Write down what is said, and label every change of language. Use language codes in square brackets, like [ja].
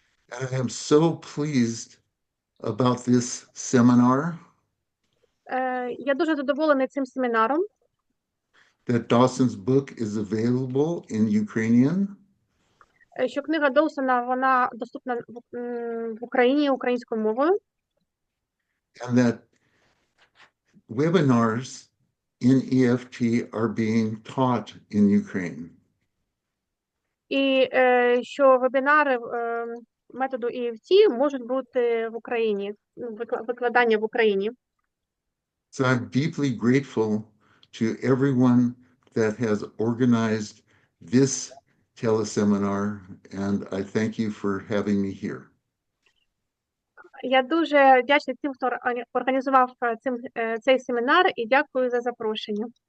[en] I am so pleased about this seminar [uk] Я дуже задоволений цим семінаром, [en] that Dawson's book is available in Ukrainian, [uk] що книга Доусона, вона доступна в Україні українською мовою, [en] and that webinars in EFT are being taught in Ukraine. [uk] і що вебінари методу EFT можуть бути в Україні, викладання в Україні. [en] So I'm deeply grateful to everyone that has organized this teleseminar, and I thank you for having me here. [uk] Я дуже вдячна тим, хто організував цей семінар, і дякую за запрошення.